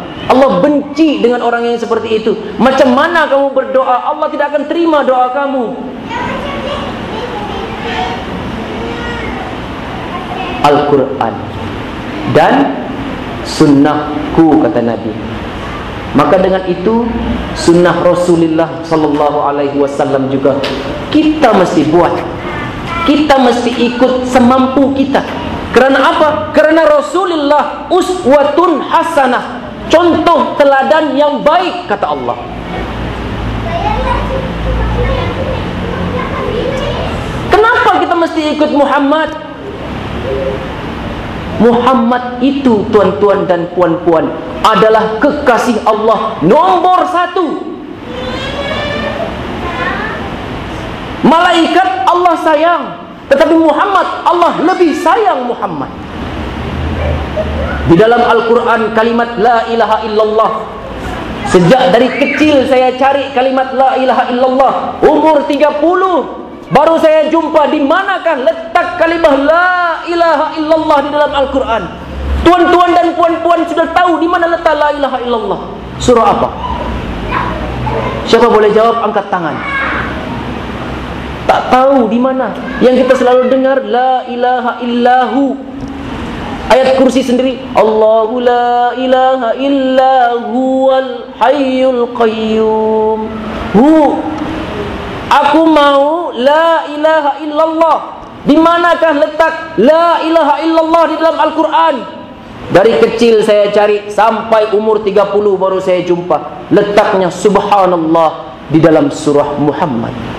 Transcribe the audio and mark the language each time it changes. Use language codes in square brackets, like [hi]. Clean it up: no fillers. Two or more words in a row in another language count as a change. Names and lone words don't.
[ms] Allah benci dengan orang yang seperti itu. Macam mana kamu berdoa, Allah tidak akan terima doa kamu. Al-Quran dan sunnahku, kata Nabi. Maka dengan itu sunnah Rasulullah [ar] صلى الله عليه وسلم [ms] juga kita mesti buat. Kita mesti ikut semampu kita. Kerana apa? Kerana Rasulullah [ar] أسوة حسنة, [ms] contoh teladan yang baik, kata Allah. Kenapa kita mesti ikut Muhammad? Muhammad itu, tuan-tuan dan puan-puan, adalah kekasih Allah nomor 1. Malaikat Allah sayang, tetapi Muhammad, Allah lebih sayang Muhammad. Di dalam Al-Quran kalimat [ar] لا إله إلا الله, [ms] sejak dari kecil saya cari kalimat [ar] لا إله إلا الله. [ms] Umur 30 baru saya jumpa di manakah letak kalimah [ar] لا إله إلا الله [ms] di dalam Al-Quran. Tuan-tuan dan puan-puan sudah tahu di mana letak [ar] لا إله إلا الله? [ms] Surah apa? Siapa boleh jawab? Angkat tangan. Tak tahu di mana. Yang kita selalu dengar [ar] لا إله إلا هو. [ms] Ayat kursi sendiri, [ar] الله لا إله إلا هو الحي القيوم. [ms] Aku mau [ar] لا إله إلا الله. [ms] Di manakah letak [ar] لا إله إلا الله [ms] di dalam Al-Quran? Dari kecil saya cari sampai umur 30 baru saya jumpa letaknya subhanallah di dalam surah Muhammad.